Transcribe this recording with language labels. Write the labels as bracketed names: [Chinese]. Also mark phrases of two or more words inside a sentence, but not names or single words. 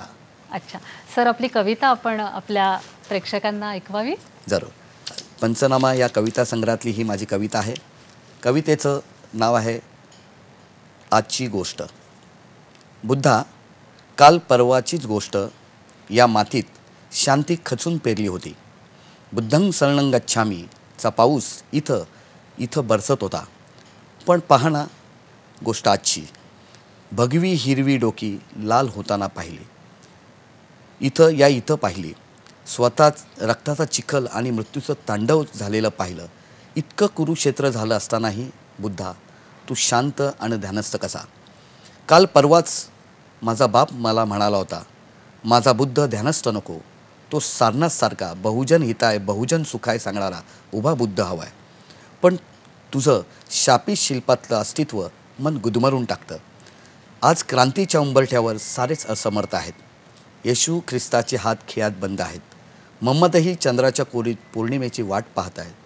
[Marathi] अच्छा सर, आपली कविता आपण आपल्या प्रेक्षकांना ऐकवावी. जरूर. पंचनामा या कविता संग्रहातली ही माझी कविता आहे. कवितेचं नाव आहे आजची गोष्ट. बुद्धा, काल परवाचीच गोष्ट या मातीत शांती खचून पेरली होती. [Pali] बुद्धं शरणं गच्छामी [Marathi] चा पाऊस इथं बरसत होता. पण पहाना गोष्ट आजची, भगवी हिरवी डोकी लाल होताना पाहिली. इथं पाहिली. स्वतःच रक्ताचा चिखल आणि मृत्यूचं तांडव झालेलं पाहिलं. इतकं कुरुक्षेत्र झालं असतानाही बुद्धा तू शांत आणि ध्यानस्थ कसा? काल परवाच माझा बाप मला म्हणाला होता, माझा बुद्ध ध्यानस्थ नको, तो सारनाथसारखा [Sanskrit] बहुजन हिताय बहुजन सुखाय [Marathi] सांगणारा उभा बुद्ध हवाय. पण तुझं शापित शिल्पातलं अस्तित्व मन गुदमरून टाकतं. आज क्रांतीच्या उंबरठ्यावर सारेच असमर्थ आहेत. येशू ख्रिस्ताचे हात खिळ्यात बंद आहेत. मोहम्मदही चंद्राच्या कोरीत पौर्णिमेची वाट पाहत आहेत.